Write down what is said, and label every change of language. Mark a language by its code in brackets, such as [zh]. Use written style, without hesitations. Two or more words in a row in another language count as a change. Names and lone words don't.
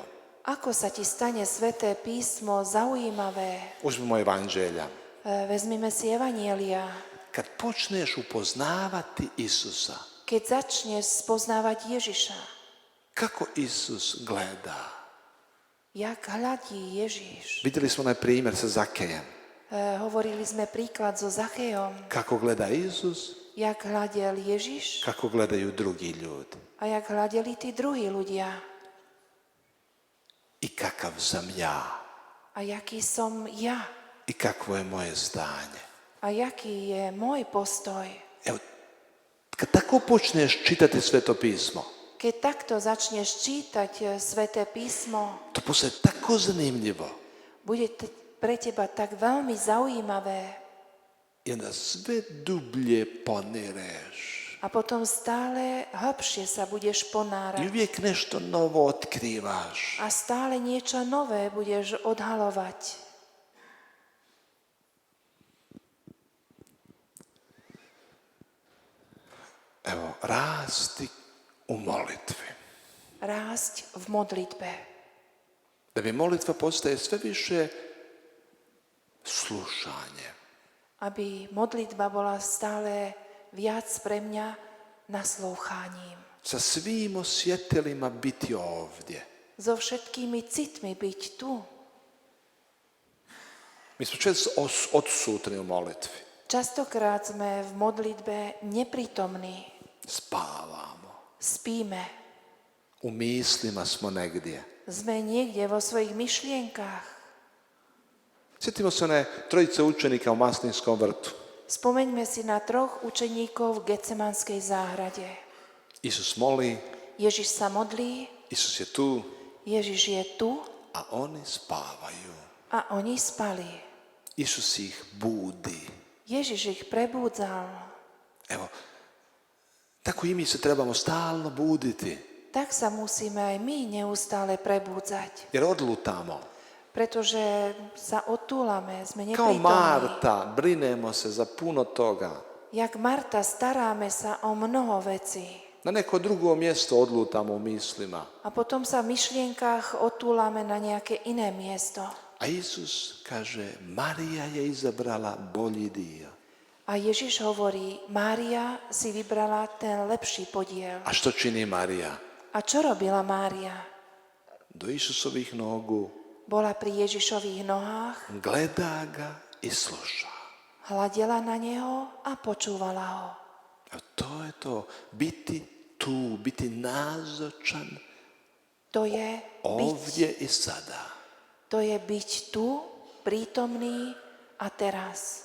[sk] ako sa ti stane Sväté písmo zaujímavé. [hr] Uzmimo evanđelja. [sk] Vezmime si Evanielia. [hr] Kad počneš upoznavati Isusa, [sk] Keď začneš spoznávať Ježiša, [hr] kako Isus gleda? [sk] jak hľadí Ježiš. [hr] Vidjeli smo onaj primjer sa Zakejem. [sk] Hovorili sme príklad so Zachejom, [hr] Kako gleda Isus, [sk] jak hľadel Ježiš [hr] kako gledaju drugi ljudi. [sk] a jak hľadeli tí druhí ľudia. [hr] I kakav sam ja. [sk] A jaký som ja. [hr] I kakvo je moje stanje. [sk] A jaký je môj postoj. [hr] Evo, kad tako počneš čitati sveto pismo, [sk] Keď takto začneš čítať Sväté písmo, [hr] to postaje tako zanimljivo. [sk] bude pre teba tak veľmi zaujímavé [hr] I onda sve dublje ponireš. [sk] a potom stále hlbšie sa budeš [hr] I [sk] ponárať [hr] uvijek nešto novo otkrivaš. [sk] a stále niečo nové budeš odhalovať. [hr] Evo, rasti u molitvi. [sk] Rásť v modlitbe. [hr] Da mi molitva postaje sve više slušanje. [sk] Aby modlitba bola stále viac pre mňa naslúchaním. [hr] Sa svim osjetilima biti ovdje. [sk] So všetkými citmi byť tu. [hr] Mi smo često odsutni u molitvi. [sk] Častokrát sme v modlitbe neprítomní. [hr] Spavamo. [sk] Spíme. [hr] U mislima smo negdje. [sk] Sme niekde vo svojich myšlienkách. [hr] Sjetimo se one trojice učenika u Maslinskom vrtu. [sk] Spomeňme si na 3 učeníkov v Getsemanskej záhrade. [hr] Isus moli, [sk] Ježiš sa modlí, [hr] Isus je tu, [sk] Ježiš je tu [hr] a oni spavaju. [sk] a oni spali. [hr] Isus ih budi. [sk] Ježiš ich prebúdzal. [hr] Evo, Tako i mi se trebamo stalno buditi, [sk] Tak sa musíme aj my neustále prebúdzať, [hr] jer odlutamo. [sk] pretože sa odtúlame, sme [hr] Kao [sk] neprítomní. [hr] Marta, brinemo se za puno toga. [sk] Jak Marta, staráme sa o mnoho vecí. [hr] Na neko drugo mjesto odlutamo u mislima. [sk] A potom sa v myšlienkach odtúlame na nejaké iné miesto. [hr] A Isus kaže, Marija je izabrala bolji dio. [sk] A Ježiš hovorí, Mária si vybrala ten lepší podiel. [hr] A što čini Marija? [sk] A čo robila Mária? [hr] Do Isusovih nogu [sk] Bola pri Ježišových nohách, [hr] gleda ga i sluša. [sk] hľadela na neho a počúvala ho. [hr] A to je to, biti tu, biti nazočan [sk] To je [hr] ovdje i sada. [sk] byť tu, prítomný a teraz.